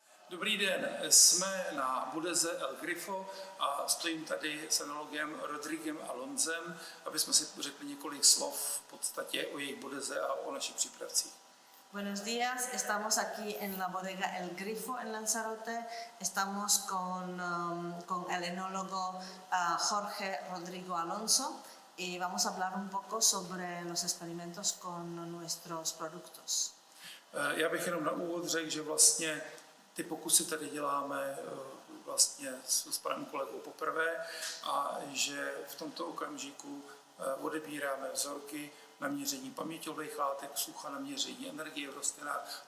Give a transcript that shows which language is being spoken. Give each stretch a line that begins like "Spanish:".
Czech: Dobrý den, jsme na bodeze El Grifo a stojím tady s enologem Rodriguem Alonzem, aby jsme si řekli několik slov v podstatě o jejich bodeze a o našich přípravcích.
Spanish: Buenos días, estamos aquí en la bodega El Grifo en Lanzarote. Estamos con el enólogo Jorge Rodrigo Alonso y vamos a hablar un poco sobre los experimentos con nuestros productos.
Czech: Já bych jenom na úvod řekl, že vlastně ty pokusy tady děláme vlastně s panem kolegou poprvé a že v tomto okamžiku odebíráme vzorky na měření paměťových látek, sucha, na měření energie v rostlinách.